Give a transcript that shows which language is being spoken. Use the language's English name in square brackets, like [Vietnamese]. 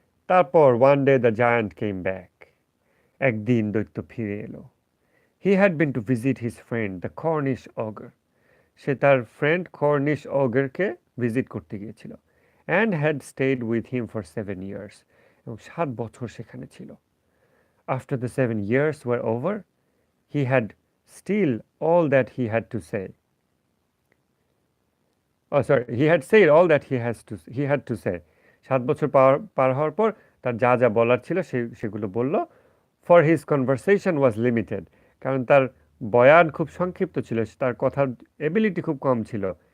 [English] তারপর one day the giant came back, [Bangla] একদিন দৈত্য ফিরে এলো। [English] He had been to visit his friend the Cornish ogre, [Bangla] সে তার ফ্রেন্ড কর্নিশ অগরকে ভিজিট করতে গিয়েছিল। [English] and had stayed with him for 7 years, [Bangla] এবং 7 বছর সেখানে ছিল। [English] after the 7 years were over, he had still all that he had to say. Oh, sorry, he had said all that he had to say. [Bangla] 7 বছর পার হওয়ার পর তার যা যা বলার ছিল সেগুলো বলল। [English] For his conversation was limited, [Bangla] কারণ তার বয়ান খুব সংক্ষিপ্ত ছিল, তার কথার এবিলিটি খুব কম ছিল।